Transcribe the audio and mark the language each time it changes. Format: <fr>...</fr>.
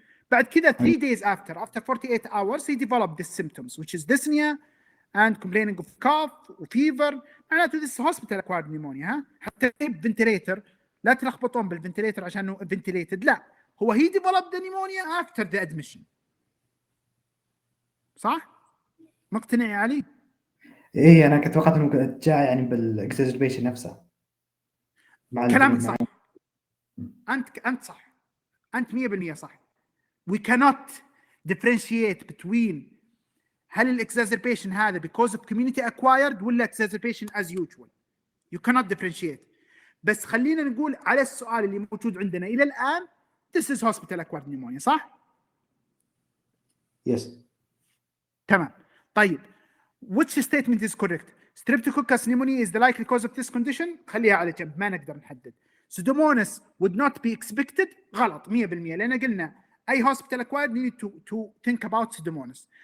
<ar>بعد كده</ar> <en>3 days after 48 hours he developed these symptoms, which is dyspnea and complaining of cough fever. معناته this hospital acquired pneumonia. ها حتى ventilator</en> <ar>لا تلخبطون بالفنتليتر عشان</ar> <en>ventilated، لا هو he developed the pneumonia after the admission.</en> <ar>صح؟ مقتنع يا علي؟ ايه انا كنت توقعت انه جاء يعني بالاكزاجربيشن نفسها. كلامك صح. انت صح. انت 100% صح.</ar> <en>We cannot differentiate between</en> <ar>هل الاكزاجربيشن هذا</ar> <en>because of community acquired ولا exacerbation as usual. You cannot differentiate.</en> <ar>بس خلينا نقول على السؤال اللي موجود عندنا الى الان</ar> <en>this is hospital acquired pneumonia،</en> <ar>صح؟</ar> <en>Yes.</en> <ar>تمام. طيب</ar> <en>which statement is correct? Streptococcus pneumoniae is the likely cause of this condition.</en> <ar>خليها على جنب، ما نقدر نحدد.</ar> <en>Pseudomonas would not be expected.</en> <ar>غلط 100%، لأن قلنا أي</ar> <en>hospital acquired need to think about Pseudomonas.</en>